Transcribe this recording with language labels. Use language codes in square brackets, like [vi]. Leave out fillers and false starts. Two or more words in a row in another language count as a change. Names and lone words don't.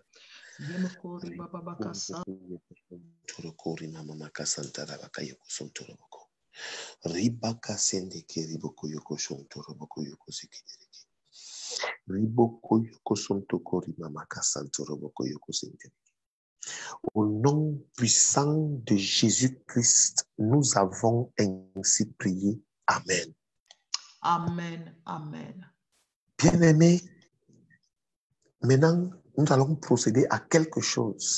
[fr] Yemo kori baba bakasa. Toro kori na mama kasanta rabaka yoko sonto roboko. Ribaka sende kiri boko yoko sonto roboko yoko sekiri. Riboko yoko sonto kori mama kasanta roboko yoko sekiri. Au nom puissant de Jésus-Christ, nous avons ainsi prié. Amen. Amen. Amen. Bien-aimés, maintenant, nous allons procéder à quelque chose.